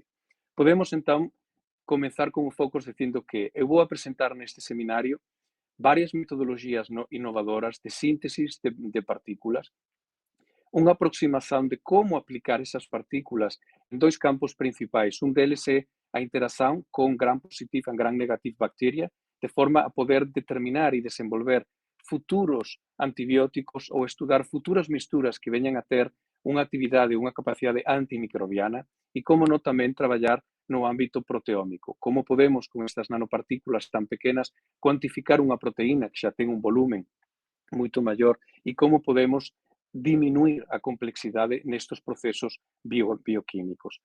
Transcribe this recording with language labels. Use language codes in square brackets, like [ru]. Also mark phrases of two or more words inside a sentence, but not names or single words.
[gl] Podemos, entón, comenzar con o focus dicindo que eu vou a presentar neste seminario varias metodoloxías innovadoras de síntesis de partículas, unha aproximación de como aplicar esas partículas en dois campos principais. Un deles é a interación con [en] gram positive [gl] e [en] gram negative bacteria, [gl] de forma a poder determinar e desenvolver futuros antibióticos ou estudar futuras misturas que veñan a ter unha actividade, unha capacidade antimicrobiana e como non tamén traballar no ámbito proteómico. Como podemos, con estas nanopartículas tan pequenas, cuantificar unha proteína que xa ten un volumen moito maior e como podemos diminuir a complexidade nestes procesos bioquímicos.